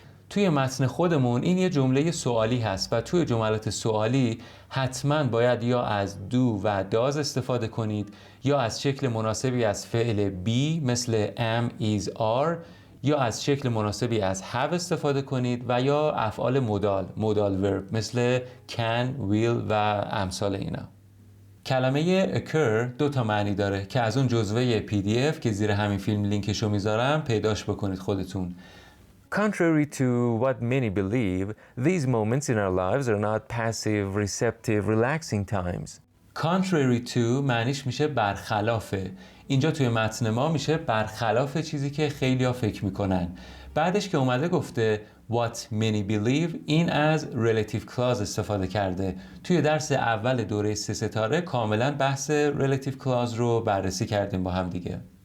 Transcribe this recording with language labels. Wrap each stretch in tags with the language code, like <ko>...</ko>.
<fa>توی متن خودمون این یه جمله سوالی هست و توی جملات سوالی حتما باید یا از do و does استفاده کنید یا از شکل مناسبی از فعل be مثل am, is, are یا از شکل مناسبی از have استفاده کنید و یا افعال مودال verb مثل can, will و امثال اینا. کلمه occur 2 تا معنی داره که از اون جزوه PDF که زیر همین فیلم لینکشو میذارم پیداش بکنید خودتون.</fa> <en>Contrary to what many believe, these moments in our lives are not passive, receptive, relaxing times.</en> <fa>Contrary to معنیش میشه برخلافه. اینجا توی متن ما میشه برخلاف چیزی که خیلی‌ها فکر میکنن. بعدش که اومده گفته</fa> <en>what many believe،</en> <fa>این از relative clause استفاده کرده. توی درس اول دوره 3 ستاره کاملا بحث relative clause رو بررسی کردیم با هم دیگه.</fa>